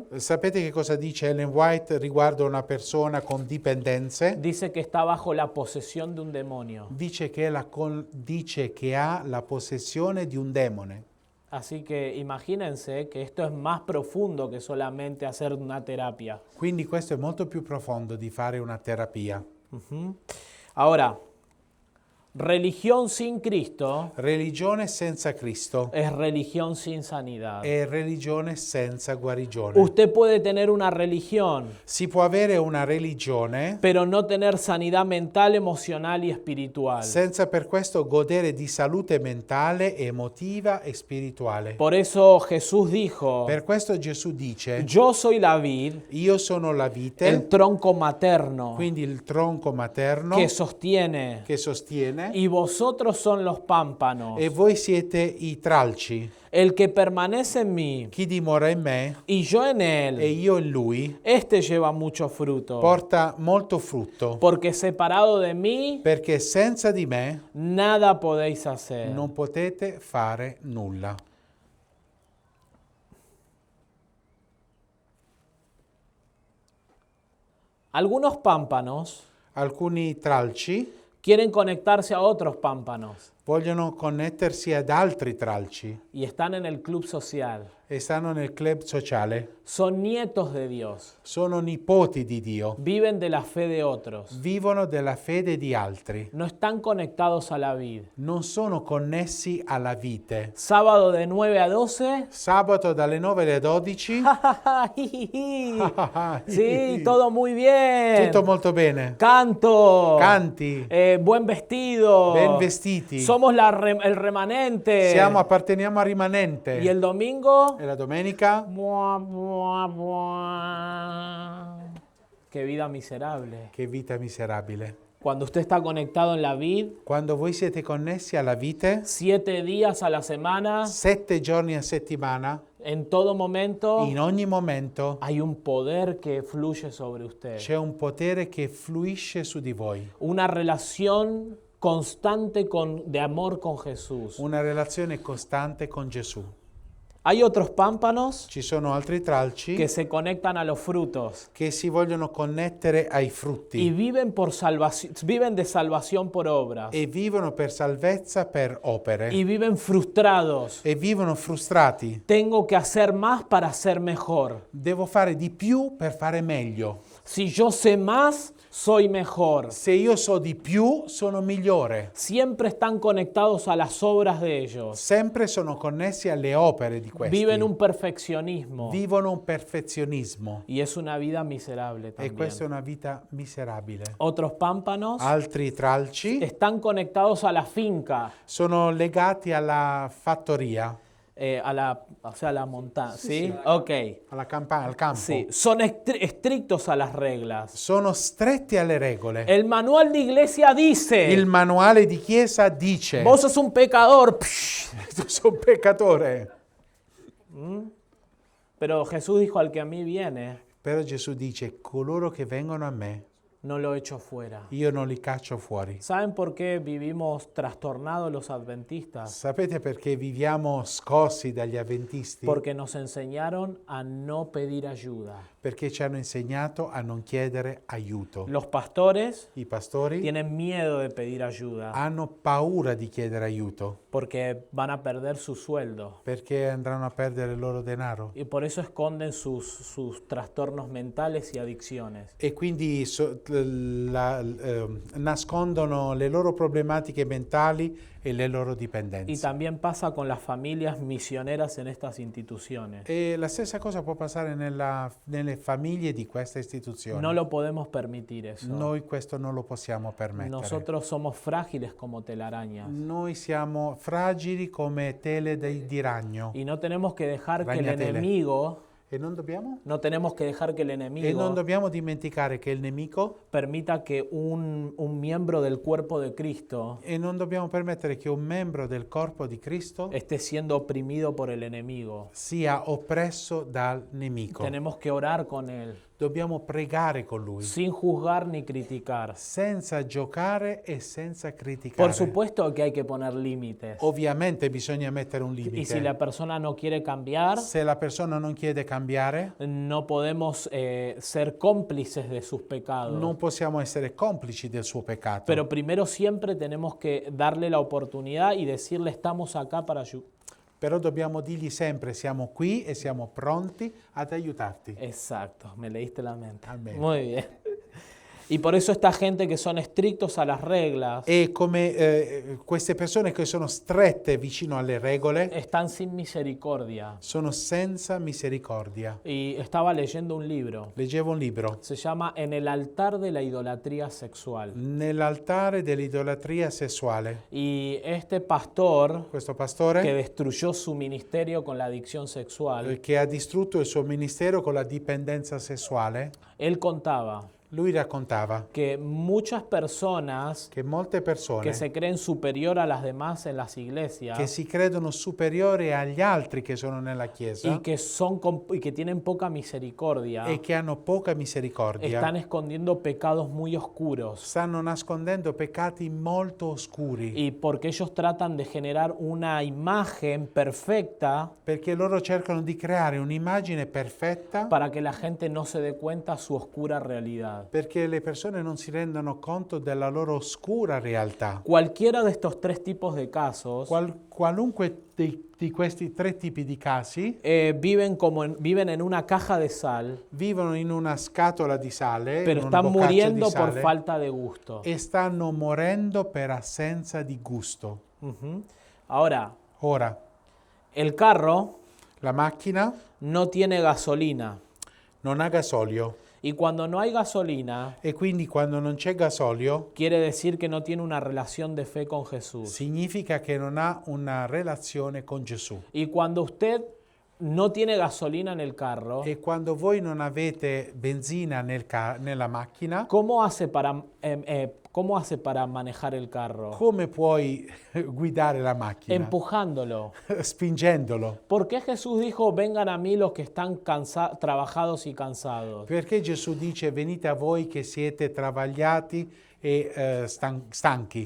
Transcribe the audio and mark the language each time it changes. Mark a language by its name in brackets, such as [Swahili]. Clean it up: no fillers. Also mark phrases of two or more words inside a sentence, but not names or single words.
[Italian] Sapete che cosa dice Ellen White riguardo una persona con dipendenze? [Spanish] Dice que está bajo la posesión de un demonio. [Italian] Dice che ha la possessione di un demone. [Spanish] Así que imagínense que esto es más profundo que solamente hacer una terapia. [Italian] Quindi questo è molto più profondo di fare una terapia. [Spanish] Ahora, religión sin Cristo [Italian] Religione senza Cristo [Spanish] es religión sin sanidad. [Italian] è religione senza guarigione. [Spanish] Usted puede tener una religión, [Italian] Si può avere una religione [Spanish] pero no tener sanidad mental, emocional y espiritual. [Italian] senza per questo godere di salute mentale, emotiva e spirituale. [Spanish] Por eso Jesús dijo, [Italian] Per questo Gesù dice, [Spanish] yo soy la vid, [Italian] io sono la [Spanish] el [Italian] vite, [Spanish] tronco materno [Italian] quindi il tronco materno [Spanish] que sostiene, [Italian] che sostiene, [Spanish] y vosotros son los pámpanos. [Italian] e voi siete i tralci. [Spanish] El que permanece en mí [Italian] Chi dimora in me [Spanish] y yo en [Italian] e [Spanish] él, [Italian] io in lui [Spanish] este lleva mucho fruto. [Italian] porta molto frutto, [Spanish] Porque separado de mí, [Italian] perché senza di me [Spanish] nada podéis hacer. [Italian] non potete fare nulla. [Spanish] Algunos pámpanos [Italian] Alcuni tralci [Spanish] quieren conectarse a otros pámpanos [Italian] vogliono connettersi ad altri tralci [Spanish] y están en el club social. [Italian] e stanno nel club sociale. [Spanish] Son nietos de Dios. [Italian] Sono nipoti di Dio, [Spanish] Viven de la fe de otros. [Italian] vivono della fede di altri, [Spanish] No están conectados a la vid. [Italian] non sono connessi alla vite. [Spanish] Sábado de 9 a 12. [Italian] Sabato dalle 9 alle 12. [Spanish] Sí, todo muy bien. [Italian] Tutto molto bene. [Spanish] Canto. [Italian] Canti, [Spanish] Buen vestido. [Italian] ben vestiti. [Spanish] Somos el remanente. [Italian] Apparteniamo a rimanente. [Spanish] Y el domingo. [Italian] E la domenica? Buah, buah, buah. [Spanish] Qué vida miserable. [Italian] Che vita miserabile. [Spanish] Cuando usted está conectado en la vid, [Italian] Quando voi siete connessi alla vite, [Spanish] 7 días a la semana, [Italian] 7 giorni a settimana, [Spanish] en todo momento, [Italian] in ogni momento, [Spanish] hay un poder que fluye sobre usted. [Italian] c'è un potere che fluisce su di voi. [Spanish] Una relación constante de amor con Jesús. [Italian] Una relazione costante con Gesù. [Spanish] Hay otros pámpanos [Italian] Ci sono altri tralci [Spanish] que se conectan a los frutos [Italian] che si vogliono connettere ai [Spanish] y [Italian] frutti [Spanish] viven de salvación por obras [Italian] e vivono per salvezza per opere [Spanish] y viven frustrados. [Italian] e vivono frustrati. [Spanish] Tengo que hacer más para ser mejor. [Italian] Devo fare di più per fare meglio. [Spanish] Si yo sé más, soy mejor. [Italian] Se io so di più, sono migliore. [Spanish] Siempre están conectados a las obras de ellos. [Italian] Sempre sono connessi alle opere di questi. [Spanish] Viven un perfeccionismo [Italian] Vivono un perfezionismo. [Spanish] y es una vida miserable [Italian] E [Spanish] también. [Italian] questa è una vita miserabile. [Spanish] Otros pámpanos [Italian] Altri tralci [Spanish] están conectados a la finca, [Italian] sono legati alla fattoria, [Spanish] o sea, a la montaña. ¿Sí? Ok. [Italian] al campo. [Spanish] Sí. Son estrictos a las reglas. [Italian] Sono stretti alle regole. [Spanish] El manual de iglesia dice, [Italian] Il manuale di chiesa dice: [Spanish] vos sos un pecador. Psh. [Italian] tu sei un peccatore. [Spanish] Pero Jesús dijo, al que a mí viene, [Italian] Però Gesù dice: coloro che vengono a me, [Spanish] no lo echo fuera. [Italian] io non li caccio fuori. [Spanish] ¿Saben por qué vivimos trastornados los adventistas? [Italian] Sapete perché viviamo scossi dagli avventisti? [Spanish] Porque nos enseñaron a no pedir ayuda. [Italian] Perché ci hanno insegnato a non chiedere aiuto. [Spanish] Los pastores [Italian] I pastori [Spanish] tienen miedo de pedir ayuda [Italian] hanno paura di chiedere aiuto [Spanish] porque van a perder su sueldo [Italian] perché andranno a perdere il loro denaro [Spanish] y por eso esconden sus trastornos mentales y adicciones. [Italian] e quindi nascondono le loro problematiche mentali e le loro [Spanish] Y [Italian] dipendenze. [Spanish] también pasa con las familias misioneras en estas instituciones. [Italian] E la stessa cosa può passare nelle famiglie di questa istituzione. [Spanish] No lo podemos permitir eso. [Italian] Noi questo non lo possiamo permettere. [Spanish] Nosotros somos frágiles como telarañas [Italian] Noi siamo fragili come tele di ragno [Spanish] y no tenemos que dejar que el [Italian] Ragnatele. [Spanish] enemigo, [Italian] e non dobbiamo dimenticare che il nemico [Spanish] permita que un miembro del cuerpo de Cristo [Italian] e non dobbiamo permettere che un membro del corpo di Cristo [Spanish] esté siendo oprimido por el enemigo. [Italian] sia oppresso dal nemico. [Spanish] Tenemos que orar con él. [Italian] Dobbiamo pregare con Lui, [Spanish] sin juzgar ni criticar. [Italian] senza giocare e senza criticare. [Spanish] Por supuesto que hay que poner límites. [Italian] Ovviamente bisogna mettere un [Spanish] Y [Italian] limite. [Spanish] si la persona no quiere cambiar, [Italian] Se la persona non chiede cambiare, [Spanish] no podemos ser cómplices de sus pecados. [Italian] non possiamo essere complici del suo peccato. [Spanish] Pero primero siempre tenemos que darle la oportunidad y decirle estamos acá para ayudar. [Italian] Però dobbiamo dirgli sempre siamo qui e siamo pronti ad aiutarti. [Spanish] Exacto, me leíste la mente. [Italian] Amén. [Spanish] Muy bien. Y por eso esta gente que son estrictos a las reglas [Italian] E come queste persone che sono strette vicino alle regole [Spanish] están sin misericordia. [Italian] sono senza misericordia. [Spanish] Y estaba leyendo un libro. [Italian] Leggevo un libro. [Spanish] Se llama En el altar de la idolatría sexual. [Italian] Nell'altare dell'idolatria sessuale. [Spanish] Y este pastor [Italian] Questo [Spanish] que [Italian] pastore [Spanish] destruyó su ministerio con la adicción sexual, [Italian] che ha distrutto il suo ministero con la dipendenza sessuale, [Spanish] él contaba [Italian] lui raccontava [Spanish] que muchas personas [Italian] che molte persone [Spanish] que se creen superior a las demás en las [Italian] che [Spanish] iglesias [Italian] si credono superiori agli altri che sono nella chiesa [Spanish] y que tienen poca misericordia [Italian] e che hanno poca misericordia [Spanish] están escondiendo pecados muy oscuros. [Italian] stanno nascondendo peccati molto oscuri [Spanish] Y porque ellos tratan de generar una imagen perfecta [Italian] perché loro cercano di creare un'immagine perfetta [Spanish] para que la gente no se dé cuenta su oscura realidad. [Italian] perché le persone non si rendono conto della loro oscura realtà. [Spanish] Cualquiera de estos tres tipos de casos [Italian] Qualunque di questi tre tipi di casi [Spanish] viven en una caja de sal, [Italian] vivono in una scatola di sale, [Spanish] pero [Italian] in un [Spanish] están [Italian] boccaccio [Spanish] muriendo [Italian] di [Spanish] por [Italian] sale, [Spanish] falta de gusto. [Italian] e stanno morendo per assenza di gusto. [Spanish] Ujú. Ahora, [Italian] Ora, [Spanish] el carro [Italian] la macchina [Spanish] no tiene gasolina [Italian] non ha gasolio [Spanish] y cuando no hay gasolina [Italian] e quindi quando non c'è gasolio [Spanish] quiere decir que no tiene una relación de fe con Jesús. [Italian] significa che non ha una relazione con Gesù. [Spanish] Y cuando usted no tiene gasolina en el carro, [Italian] E quando voi non avete benzina nella macchina, [Spanish] ¿cómo hace para manejar el carro? [Italian] come puoi guidare la macchina? [Spanish] Empujándolo. [Italian] Spingendolo. [Spanish] ¿Por qué Jesús dijo, vengan a mí los que están trabajados y cansados? [Italian] Perché Gesù dice venite a voi che siete travagliati e stanchi?